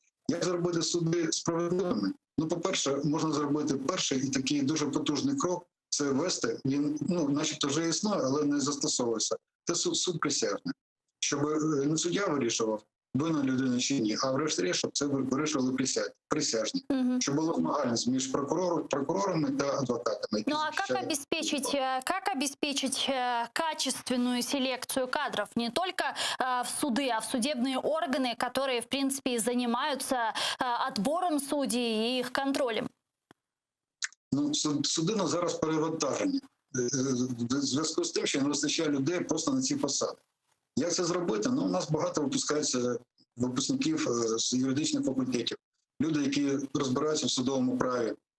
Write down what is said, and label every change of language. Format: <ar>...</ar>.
<uk>Як зробити суди справедливими? Ну, по-перше, можна зробити перший і такий дуже потужний крок – це ввести, він, начебто вже існує, але не застосовується. Це суд присяжний. Щоб не суддя вирішував, винна людина чи ні, а врешті-решт, щоб це вирішували присяжні. Щоб була змагальність між прокурорами та адвокатами.</uk> <ru>Ну а как обеспечить качественную селекцию кадров не только в суды, а в судебные органы, которые, в принципе, и занимаются отбором судей и их контролем?</ru> <uk>Ну, суди на зараз перевантажені. В зв'язку з тим, що не вистачає людей просто на ці посади. Як це зробити? Ну, у нас багато випускається випускників з юридичних факультетів, люди, які розбираються в судовому праві.</uk>